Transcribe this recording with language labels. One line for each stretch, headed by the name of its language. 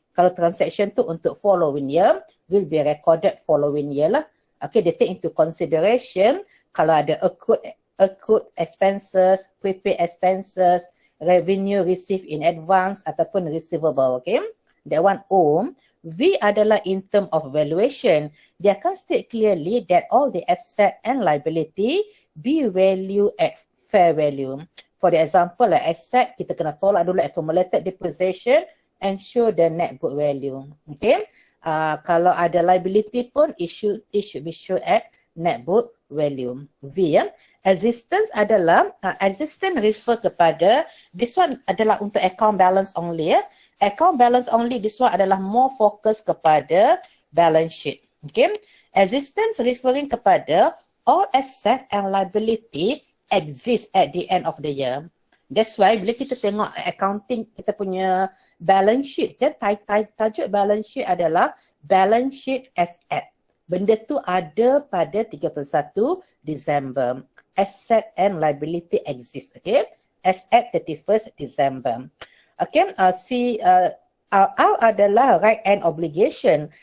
Malay: Kalau
English: transaction
Malay: tu untuk
English: following year, will be recorded following year lah. Okay, they take into consideration
Malay: kalau ada
English: accrued expenses, prepaid expenses, revenue received in advance
Malay: ataupun
English: receivable. Okay, that one O. V
Malay: adalah
English: in term of valuation.
Malay: Dia akan
English: state clearly that all the asset and liability be value at fair value. For the example, like asset,
Malay: kita kena tolak dulu
English: accumulated depreciation and show the net book value. Okay.
Malay: Kalau ada
English: liability
Malay: pun,
English: it should be shown at net book value. V ya. Existence
Malay: adalah,
English: existence refer
Malay: kepada,
English: this one
Malay: adalah untuk
English: account balance only ya. Account balance only, this one
Malay: adalah
English: more fokus kepada balance sheet. Okay. Existence referring
Malay: kepada
English: all asset and liability exist at the end of the year. That's why
Malay: bila kita tengok
English: accounting,
Malay: kita punya
English: balance sheet, kan,
Malay: tajuk
English: balance sheet
Malay: adalah
English: balance sheet asset.
Malay: Benda tu ada pada 31 Disember.
English: Asset and liability exist. Okay. Asset 31st December. Okay. R
Malay: adalah
English: right and obligation.